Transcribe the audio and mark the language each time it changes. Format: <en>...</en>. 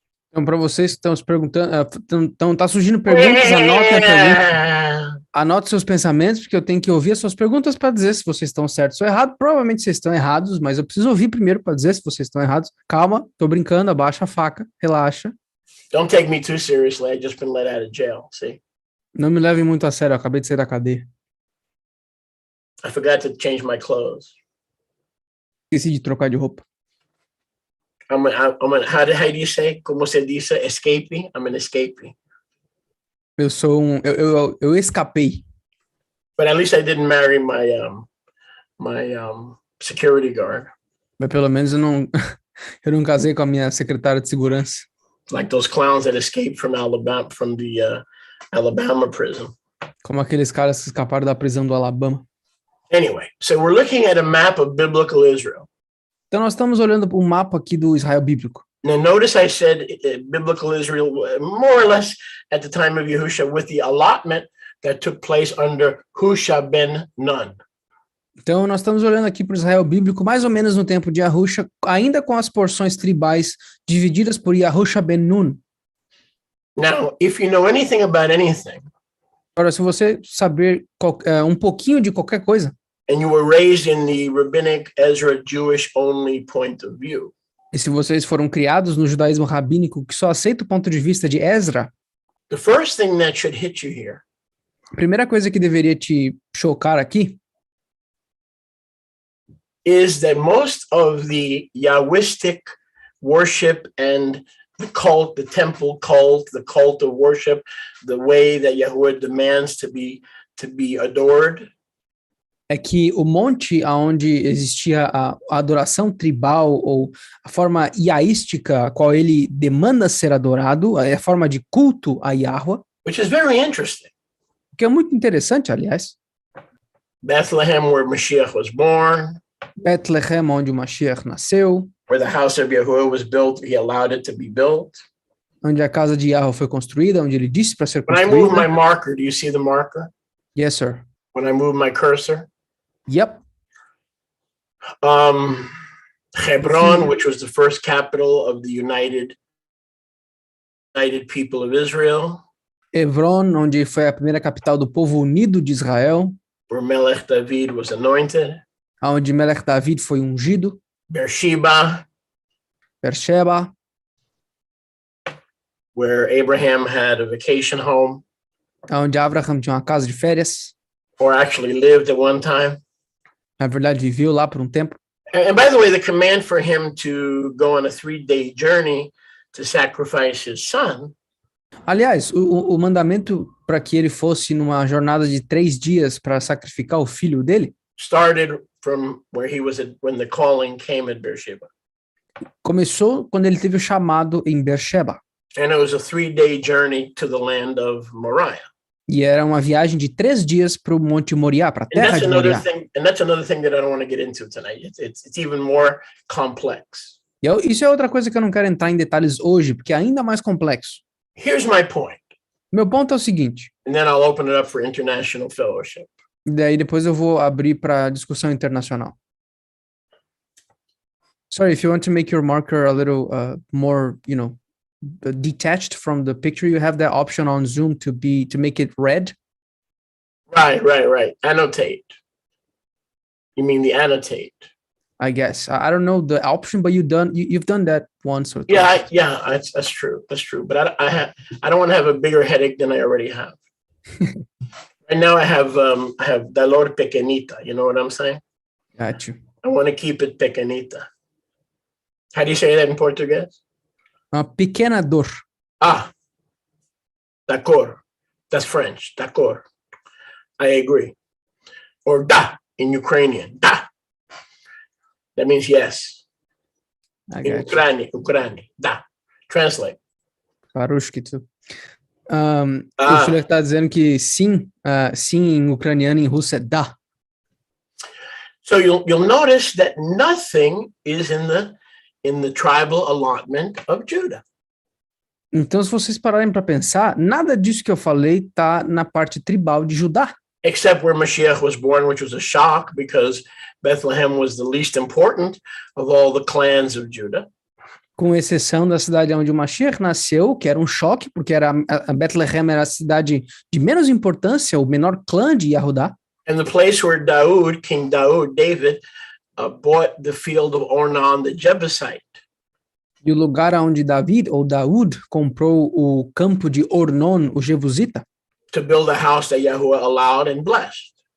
<pt>Então, para vocês que estão se perguntando, tá surgindo perguntas, anotem a pergunta, anote seus pensamentos, porque eu tenho que ouvir as suas perguntas para dizer se vocês estão certos ou errados. Provavelmente vocês estão errados, mas eu preciso ouvir primeiro para dizer se vocês estão errados. Calma, tô brincando, abaixa a faca, relaxa.</pt> <en>Don't take me too seriously. I've just been let out of jail, see?</en> <pt>Não me levem muito a sério, eu acabei de sair da cadeia.</pt> <en>I forgot to change my clothes.</en> <pt>Esqueci de trocar de roupa.</pt> <en>How do you say?</en> <pt>Como se diz?</pt> <en>Escapee? I'm an escapee.</en> <pt>Eu sou eu escapei.</pt> <en>But at least I didn't marry my security guard.</en> <pt>Mas pelo menos eu não casei com a minha secretária de segurança.</pt> <en>Like those clowns that escaped from Alabama, from the Alabama prison.</en> <pt>Como aqueles caras que escaparam da prisão do Alabama.</pt> <en>Anyway, so we're looking at a map of biblical Israel.</en> <pt>Então nós estamos olhando para um mapa aqui do Israel bíblico.</pt> <en>Now notice I said biblical Israel more or less at the time of Yahusha, with the allotment that took place under Husha ben Nun.</en> <pt>Então nós estamos olhando aqui para o Israel bíblico mais ou menos no tempo de Yahusha, ainda com as porções tribais divididas por Yahusha ben Nun.</pt> <en>Now, if you know anything about anything,</en> <pt>agora se você saber um pouquinho de qualquer coisa,</pt> <en>and you were raised in the rabbinic Ezra Jewish only point of view,</en> <pt>e se vocês foram criados no judaísmo rabínico que só aceita o ponto de vista de Ezra,</pt> <en>the first thing that should hit you here,</en> <pt>a primeira coisa que deveria te chocar aqui,</pt> <en>is that most of the Yahwistic worship and the cult, the temple cult, the cult of worship, the way that Yahweh demands to be adored,</en> <pt>é que o monte onde existia a adoração tribal ou a forma iaística a qual ele demanda ser adorado, a forma de culto a Yahweh,</pt> <en>which is very interesting.</en> <pt>Que é muito interessante, aliás.</pt> <en>Bethlehem, where Mashiach was born,</en> <pt>Bethlehem, onde o Mashiach nasceu,</pt> <en>where the house of Yahuwah was built, he allowed it to be built.</en> <pt>onde a casa de Yahweh foi construída, onde ele disse para ser</pt> <en>When I move my</en> <pt>construída.</pt> <en>marker, do you see the marker? Yes, sir. When I move my cursor? Yep. Hebron, which was the first capital of the United People of Israel,</en> <pt>Hebron, onde foi a primeira capital do povo unido de Israel,</pt> <en>where Melech David was anointed.</en> <pt>onde Melech David foi ungido.</pt> <en>Beersheba,</en> <pt>Beersheba,</pt> <en>where Abraham had a vacation home,</en> <pt>onde Abraham tinha uma casa de férias.</pt> <en>or actually lived at one time.</en> <pt>Na verdade, viveu lá por um tempo.</pt> <en>And by the way, the command for him to go on a 3-day journey to sacrifice his son</en> <pt>Aliás, o mandamento para que ele fosse numa jornada de 3 dias para sacrificar o filho dele</pt> <en>started from where he was when the calling came at Beersheba.</en> <pt>começou quando ele teve o chamado em Beersheba.</pt> <en>And it was a 3-day journey to the land of Moriah.</en> <pt>E era uma viagem de 3 dias para o Monte Moriá, para a</pt> <en>And</en> <pt>terra</pt> <en>that's</en> <pt>de</pt> <en>another</en> <pt>Moriá.</pt> <en>thing, and that's another thing that I don't want to get into tonight. It's even more complex.</en> <pt>Isso é outra coisa que eu não quero entrar em detalhes hoje, porque é ainda mais complexo.</pt> <en>Here's my point,</en> <pt>Meu ponto é o seguinte,</pt> <en>and then I'll open it up for international fellowship.</en> <pt>daí depois eu vou abrir para discussão internacional.</pt> <en>Sorry, if you want to make your marker a little more, detached from the picture, you have that option on Zoom to make it red. Right. Annotate. You mean the annotate? I guess. I don't know the option, but you've done that once or twice. Yeah, that's true. But I don't want to have a bigger headache than I already have. Right now I have</en> <es>dolor pequeñita.</es> <en>You know what I'm saying? Got you. I want to keep it</en> <es>pequeñita.</es> <en>How do you say that in Portuguese?</en> <pt>Uma pequena dor.</pt> <fr>D'accord.</fr> <en>That's French. D'accord. I agree. Or da in Ukrainian. Da. That means yes. I In got you. Ukrainian. Da. Translate. Parushkitu.</en> <pt>O Schiller está dizendo que sim em ucraniano e em russo é da.</pt> <en>So you'll notice that nothing is in the tribal allotment of Judah.</en> <pt>Então, se vocês pararem para pensar, nada disso que eu falei está na parte tribal de Judá.</pt> <en>Except where Mashiach was born, which was a shock because Bethlehem was the least important of all the clans of Judah.</en> <pt>Com exceção da cidade onde o Mashiach nasceu, que era um choque, porque a Bethlehem era a cidade de menos importância, o menor clã de Yahudá.</pt> <en>And the place where King David, bought the field of Ornan, the Jebusite.</en> <pt>E o lugar onde Daud comprou o campo de Ornon, o Jebusita,</pt> <en>To build a house that Yahuwah allowed and blessed.</en>